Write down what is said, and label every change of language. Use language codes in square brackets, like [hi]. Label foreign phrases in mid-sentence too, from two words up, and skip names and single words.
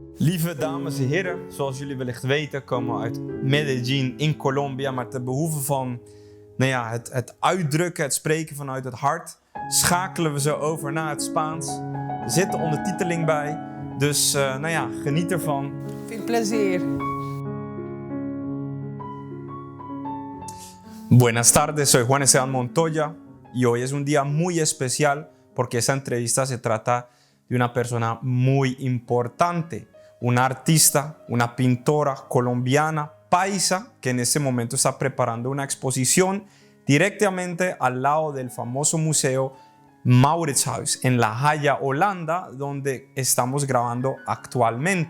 [nl] Lieve dames en heren, zoals jullie wellicht weten komen we uit Medellín in Colombia. Maar ter behoeve van het uitdrukken, het spreken vanuit het hart, schakelen we zo over naar het Spaans. Er zit ondertiteling bij, dus geniet ervan. Veel plezier. [es] Buenas tardes, soy Juan Esteban Montoya y hoy es un día muy especial porque esta entrevista se trata de una persona muy importante, una artista, una pintora colombiana, paisa, que en este momento está preparando una exposición directamente al lado del famoso museo Mauritshuis en La Haya, Holanda, donde estamos grabando actualmente.